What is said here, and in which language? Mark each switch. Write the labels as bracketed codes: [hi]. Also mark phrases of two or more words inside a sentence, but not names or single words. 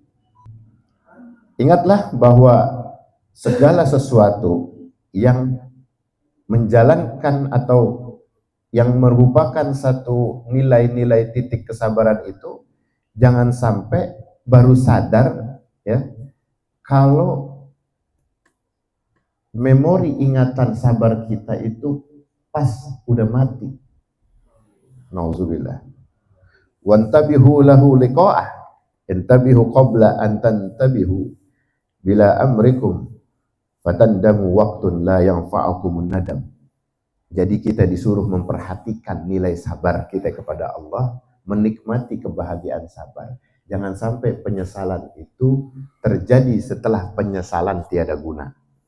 [id] Ingatlah bahwa segala sesuatu yang menjalankan atau yang merupakan satu nilai-nilai titik kesabaran itu, jangan sampai baru sadar, ya, kalau memori ingatan sabar kita itu pas udah mati. Nauzubillah. [ar] وانتبهوا له لقاءه، انتبهوا قبل أن تنتبهوا بلا أمركم فتندموا وقت لا ينفعكم الندم. [id] Jadi kita disuruh memperhatikan nilai sabar kita kepada Allah, menikmati kebahagiaan sabar. Jangan sampai penyesalan itu terjadi setelah penyesalan tiada guna.